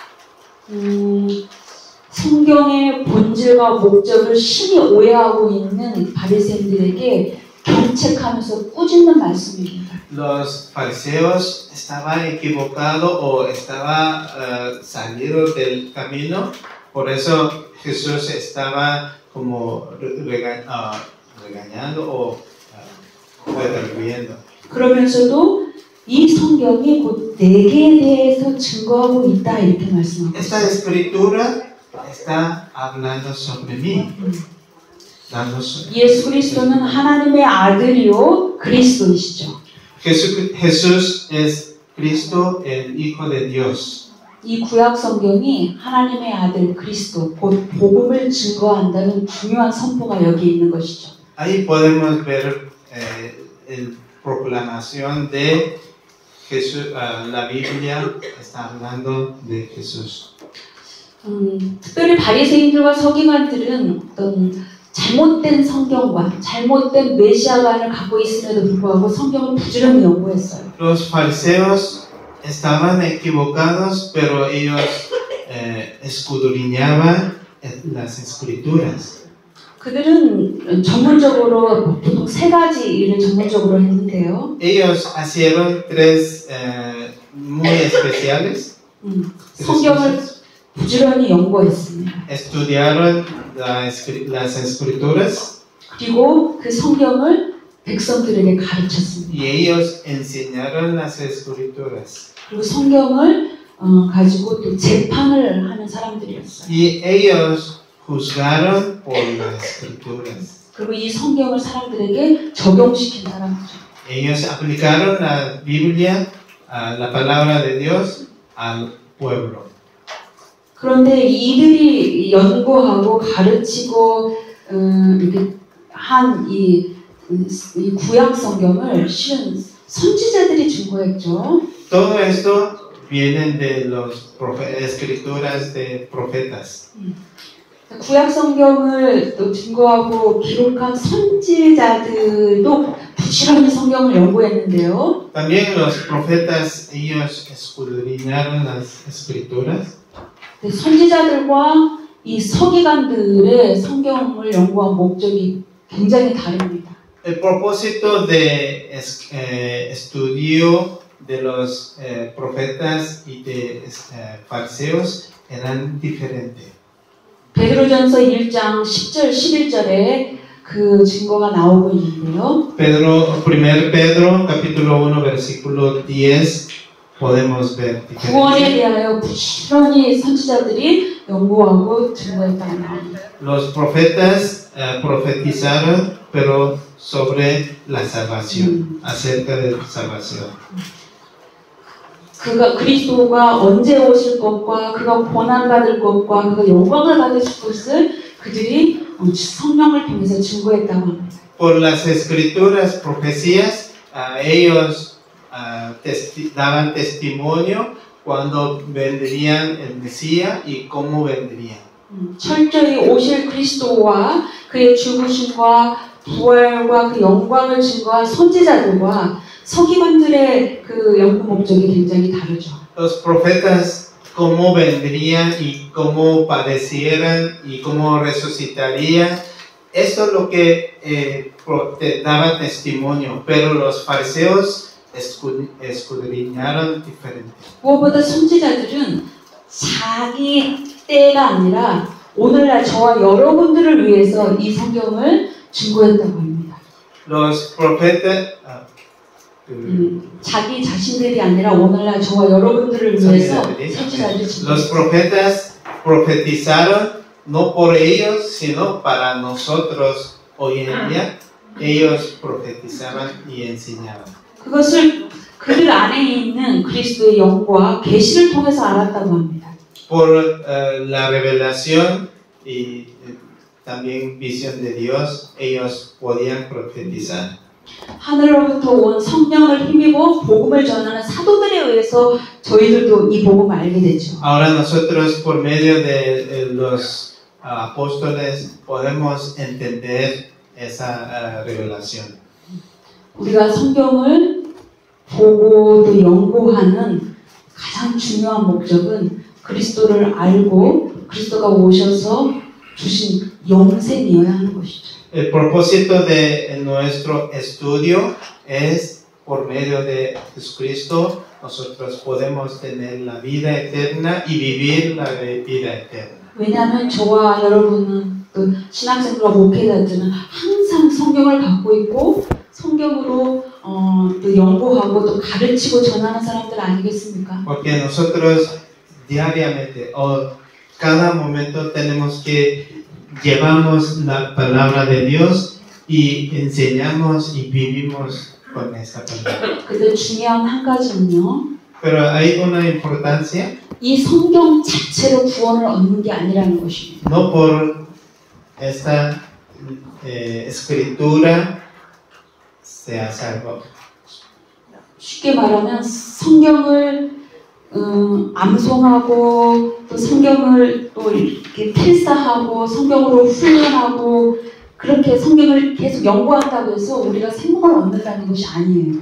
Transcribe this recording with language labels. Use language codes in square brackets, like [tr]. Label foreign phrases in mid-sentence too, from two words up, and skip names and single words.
[ko] 성경의 본질과 목적을 심히 오해하고 있는 바리새인들에게 경책하면서 꾸짖는 말씀입니다. [es] Los fariseos estaban equivocados o estaban salidos del camino, por eso Jesús estaba como regañando o fue destruyendo. [ko] 그러면서도 이 성경이 곧 내게 대해서 증거하고 있다 이렇게 말씀하고 [es] Esta [ko] 있어요. [es] escritura está hablando sobre mí. [ko] 예수 그리스도는 하나님의 아들이요 그리스도이시죠. [es] Jesús es Cristo, el Hijo de Dios. [ko] 이 구약 성경이 하나님의 아들 그리스도 곧 복음을 증거한다는 중요한 선포가 여기 있는 것이죠. [es] Ahí podemos ver la proclamación de Jesús. La Biblia está hablando de Jesús. [ko] 특별히 바리새인들과 서기관들은 어떤 잘못된 성경과 잘못된 메시아관을 갖고 있음에도 불구하고 성경을 부지런히 연구했어요. [es] Los fariseos estaban equivocados, pero ellos escudriñaban las escrituras. [ko] 그들은 전문적으로 보통 세 가지 일을 전문적으로 했는데요. [es] Ellos hicieron tres muy especiales. [ko] 성경을 부지런히 연구했습니다. [es] Estudiaron las escrituras. [ko] 그리고 그 성경을 백성들에게 가르쳤습니다. [es] Y ellos enseñaron las escrituras. [ko] 그리고 성경을 가지고 또 재판을 하는 사람들이었어요. [es] Y ellos juzgaron por las escrituras. [ko] 그리고 이 성경을 사람들에게 적용시킨 사람이죠. [es] Ellos aplicaron la Biblia, la palabra de Dios, al pueblo. [ko] 그런데 이들이 연구하고 가르치고 이렇게 한 이 구약 성경을 실은 선지자들이 증거했죠. [es] Todo esto viene de las escrituras de profetas. [ko] 구약 성경을 또 증거하고 기록한 선지자들도 부지런히 성경을 연구했는데요. [es] También los profetas, ellos escudriñaron las escrituras. [ko] 선지자들과 이 서기관들의 성경을 연구한 목적이 굉장히 다릅니다. [es] El propósito de estudio de los profetas y de fariseos eran diferentes. [ko] 베드로전서 1장 10절 11절에 그 증거가 나오고 있는데요. [es] 1 Pedro capítulo 1 versículo 10 podemos ver [ko] 구원에 대하여 부지런히 선지자들이 연구하고 증거했다고 나옵니다. [es] Los profetas profetizaron pero sobre la salvación, acerca de la salvación. [ko] 그가 그리스도가 언제 오실 것과 그가 고난 받을 것과 그가 영광을 받으실 것을 그들이 성령을 통해서 증거했다고 합니다. [es] Por las escrituras, profecías, ellos daban testimonio cuando vendrían el Mesías y cómo vendrían. [ko] 철저히 오실 그리스도와 그의 죽으심과 부활과 그 영광을 증거한 선지자들과 서기관들의 그 연구 목적이 굉장히 다르죠. [es] Los profetas, cómo vendrían y cómo padecieran y cómo resucitarían, esto es lo que daba testimonio, pero los fariseos escudriñaron diferente. [ko] 무엇보다 선지자들은 자기 때가 아니라 오늘날 저와 여러분들을 위해서 이 성경을 증거했다고 합니다. [es] Los profetas [ko] 자기 자신들이 아니라 오늘날 저와 여러분들을 위해서 선지자들이 [es] Los profetas profetizaron no por ellos, sino para nosotros hoy en día. Ellos profetizaban y enseñaban. [ko] 그것을 그들 안에 있는 그리스도의 영과 계시를 통해서 알았다고 합니다. [es] Por la revelación y también visión de Dios, ellos podían profetizar. [ko] 하늘로부터 온 성령을 힘입어 복음을 전하는 사도들에 의해서 저희들도 이 복음을 알게 됐죠. [es] Ahora nosotros por medio de los apóstoles podemos entender esa revelación. [ko] 우리가 성경을 보고 또 연구하는 가장 중요한 목적은 그리스도를 알고 그리스도가 오셔서 주신 영생이어야 하는 것이죠. [es] El propósito de nuestro estudio es por medio de Jesucristo nosotros podemos tener la vida eterna y vivir la vida eterna. [ko] 왜냐하면 저와 여러분은 또 신학생들과 목회자들은 항상 성경을 갖고 있고 성경으로 또 연구하고 또 가르치고 전하는 사람들 아니겠습니까? [es] Porque nosotros diariamente o cada momento tenemos que llevamos la palabra de Dios y enseñamos y vivimos con esta palabra. [ko] 근데 중요한 한 가지는요. [es] Pero hay una importancia, [ko] 이 성경 자체로 구원을 얻는 게 아니라는 것입니다. [es] no por esta escritura sea salvo. [ko] 쉽게 말하면 성경을 암송하고 또 성경을 또 이렇게 필사하고 성경으로 훈련하고 그렇게 성경을 계속 연구한다고 해서 우리가 생명을 얻는다는 것이 아니에요.